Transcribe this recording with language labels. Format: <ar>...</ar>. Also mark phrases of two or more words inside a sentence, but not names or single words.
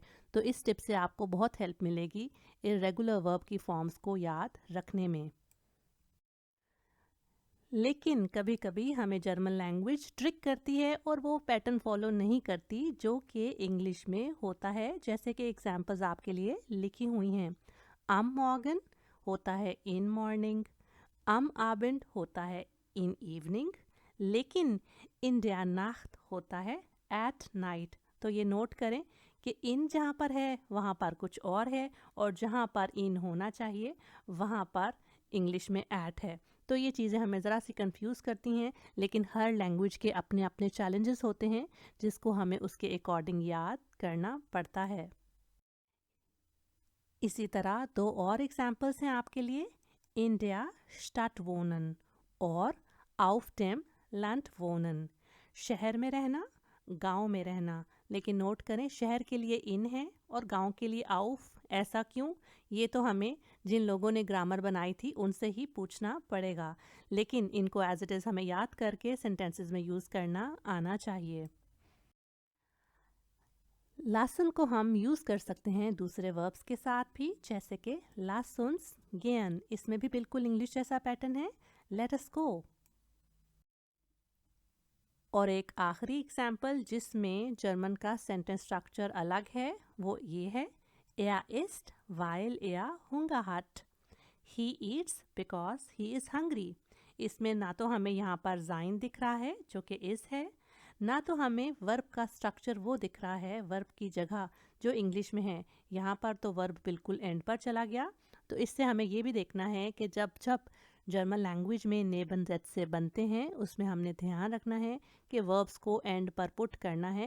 <hi>तो इस टिप से आपको बहुत हेल्प मिलेगी</hi> <en>irregular verb</en> <hi>की फॉर्म्स को याद रखने में। लेकिन कभी कभी हमें</hi> <en>German language trick</en> <hi>करती है और वो</hi> <en>pattern follow</en> <hi>नहीं करती जो कि इंग्लिश में होता है। जैसे कि एग्जांपल्स आपके लिए लिखी हुई हैं।</hi> <de>am morgen</de> <hi>होता है</hi> <en>in morning,</en> <de>am Abend</de> <hi>होता है</hi> <en>in evening,</en> <hi>लेकिन</hi> <de>in der Nacht</de> <hi>होता है</hi> <en>at night।</en> <hi>तो ये नोट करें कि इन जहाँ पर है वहाँ पर कुछ और है और जहाँ पर इन होना चाहिए वहाँ पर इंग्लिश में at है। तो ये चीज़ें हमें ज़रा सी कंफ्यूज करती हैं, लेकिन हर लैंग्वेज के अपने अपने चैलेंजेस होते हैं जिसको हमें उसके अकॉर्डिंग याद करना पड़ता है। इसी तरह दो और एग्जाम्पल्स हैं आपके लिए,</hi> <de>in der Stadt wohnen और auf dem Land wohnen।</de> <hi>शहर में रहना, गांव में रहना। लेकिन नोट करें शहर के लिए इन है और गांव के लिए auf। ऐसा क्यों? ये तो हमें जिन लोगों ने ग्रामर बनाई थी उनसे ही पूछना पड़ेगा, लेकिन इनको</hi> <en>as it is</en> <hi>हमें याद करके सेंटेंसेस में यूज़ करना आना चाहिए। लासन को हम यूज़ कर सकते हैं दूसरे वर्ब्स के साथ भी, जैसे कि</hi> <de>lass uns gehen।</de> <hi>इसमें भी बिल्कुल इंग्लिश जैसा पैटर्न है,</hi> <en>let us go।</en> <hi>और एक आखिरी एग्जाम्पल जिसमें जर्मन का सेंटेंस स्ट्रक्चर अलग है वो ये है,</hi> <de>er isst weil er Hunger hat,</de> <en>he eats because he is hungry।</en> <hi>इसमें ना तो हमें यहाँ पर जाइन दिख रहा है जो कि इस है, ना तो हमें वर्ब का स्ट्रक्चर वो दिख रहा है वर्ब की जगह जो इंग्लिश में है। यहाँ पर तो वर्ब बिल्कुल एंड पर चला गया। तो इससे हमें ये भी देखना है कि जब जब जर्मन लैंग्वेज में नेबन से बनते हैं उसमें हमने ध्यान रखना है कि वर्ब्स को एंड पर पुट करना है।</hi>